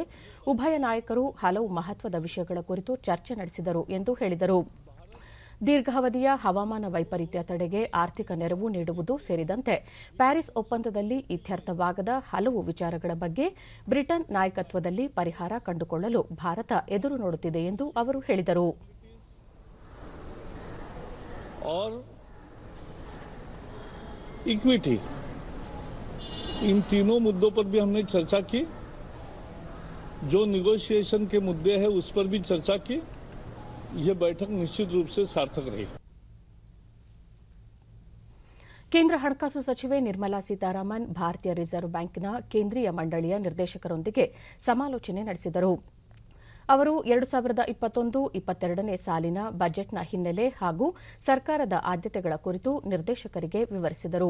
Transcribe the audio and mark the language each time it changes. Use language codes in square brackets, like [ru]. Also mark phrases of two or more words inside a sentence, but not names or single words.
[kn] ಉಭಯ ನಾಯಕರು ಹಲವು ಮಹತ್ವದ ವಿಷಯಗಳ ಕುರಿತು ಚರ್ಚೆ ನಡೆಸಿದರು ಎಂದು ಹೇಳಿದರು. ದೀರ್ಘಾವಧಿಯ ಹವಾಮಾನ ವೈಪರೀತ್ಯ ತಡೆಗೆ ಆರ್ಥಿಕ ನೆರವು ನೀಡುವುದು ಸೇರಿದಂತೆ ಪ್ಯಾರಿಸ್ ಒಪ್ಪಂದದಲ್ಲಿ ಇತ್ಯರ್ಥವಾಗದ ಹಲವು ವಿಚಾರಗಳ ಬಗ್ಗೆ ಬ್ರಿಟನ್ ನಾಯಕತ್ವದಲ್ಲಿ ಪರಿಹಾರ ಕಂಡುಕೊಳ್ಳಲು ಭಾರತ ಎದುರು ನೋಡುತ್ತಿದೆ ಎಂದು ಅವರು ಹೇಳಿದರು. [hi] इक्विटी इन तीनों मुद्दों पर भी हमने चर्चा की. जो निगोशिएशन के मुद्दे हैं उस पर भी चर्चा की. यह बैठक निश्चित रूप से सार्थक रही. [kn] ಕೇಂದ್ರ ಹಣಕಾಸು ಸಚಿವೆ ನಿರ್ಮಲಾ ಸೀತಾರಾಮನ್ ಭಾರತೀಯ ರಿಸರ್ವ್ ಬ್ಯಾಂಕ್ನ ಕೇಂದ್ರೀಯ ಮಂಡಳಿಯ ನಿರ್ದೇಶಕರೊಂದಿಗೆ ಸಮಾಲೋಚನೆ ನಡೆಸಿದರು. ಅವರು 2021-22ನೇ ಸಾಲಿನ ಬಜೆಟ್ನ ಹಿನ್ನೆಲೆ ಹಾಗೂ ಸರ್ಕಾರದ ಆದ್ಯತೆಗಳ ಕುರಿತು ನಿರ್ದೇಶಕರಿಗೆ ವಿವರಿಸಿದರು.